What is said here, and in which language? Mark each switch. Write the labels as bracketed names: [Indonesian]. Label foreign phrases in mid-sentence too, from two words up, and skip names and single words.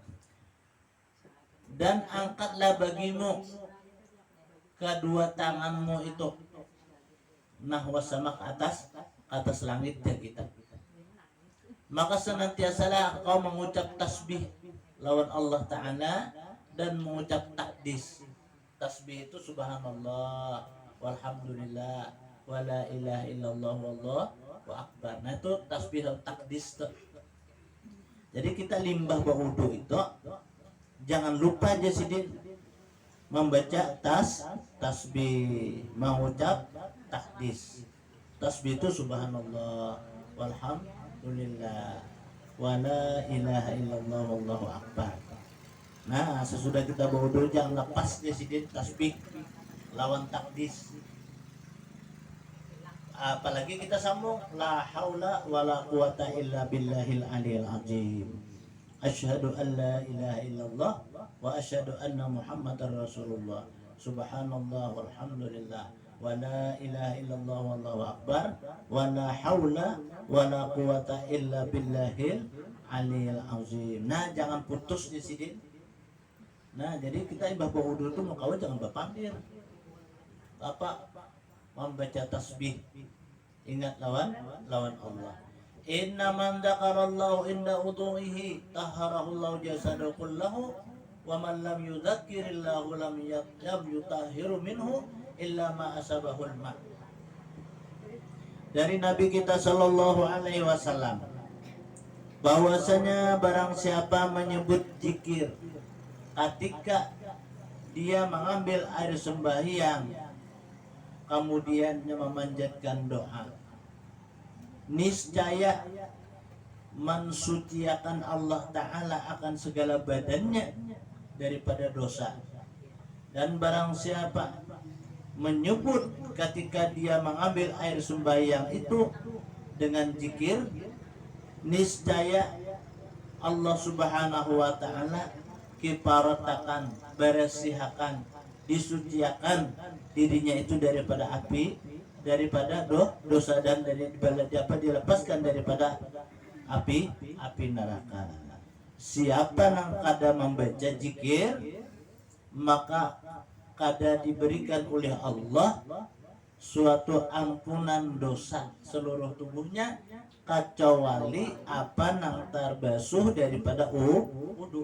[Banjar] Dan angkatlah bagimu kedua tanganmu itu nahwa sama ke atas langit dan kita. Maka senantiasalah kau mengucap tasbih lawan [Arabic] الله تعالى [Banjar] dan mengucap takdis. Tasbih itu [Arabic] سبحان الله والحمد لله ولا إله إلا الله والله أكبر. [Banjar] Nah itu tasbih dan takdis tuh. Jadi kita limbah berwudu itu jangan lupa jasidin membaca tasbih, mengucap takdis. Tasbih itu [Arabic] سبحان الله والحمد لله ولا إله إلا الله والله أكبر. [Banjar] Nah, sesudah kita berwudu jangan lepas jasidin tasbih lawan takdis. Apalagi kita sambung [Arabic] لا حول ولا قوة إلا بالله العلي العظيم. أشهد أن لا إله إلا الله وأشهد أن محمدا رسول الله. سبحان الله والحمد لله ولا إله إلا الله والله أكبر ولا حول ولا قوة إلا بالله العلي العظيم. [Banjar] Nah, jangan putus di sini. Nah, jadi kita ibadah wudu itu mau kawin jangan berpandir. Apa? Membaca tasbih. Ingat lawan Allah. [Arabic] إن من ذكر الله عند وضوئه طهر الله جسده كله ومن لم يذكر الله لم يطهر منه إلا ما أصابه الماء. [Banjar] Dari Nabi kita [Arabic] صلى الله عليه وسلم [Banjar] bahwasanya barang siapa menyebut zikir ketika dia mengambil air sembahyang kemudian memanjatkan doa, niscaya mensuciakan [Arabic] الله تعالى [Banjar] akan segala badannya daripada dosa. Dan barang siapa menyebut ketika dia mengambil air sembahyang itu dengan zikir, niscaya [Arabic] الله سبحانه وتعالى [Banjar] kiparatakan, beresihakan, disuciakan dirinya itu daripada api, daripada dosa, dan daripada dilepaskan daripada api neraka. Siapa yang kada membaca zikir, maka kada diberikan oleh Allah suatu ampunan dosa seluruh tubuhnya kecuali apa nang terbasuh daripada wudu.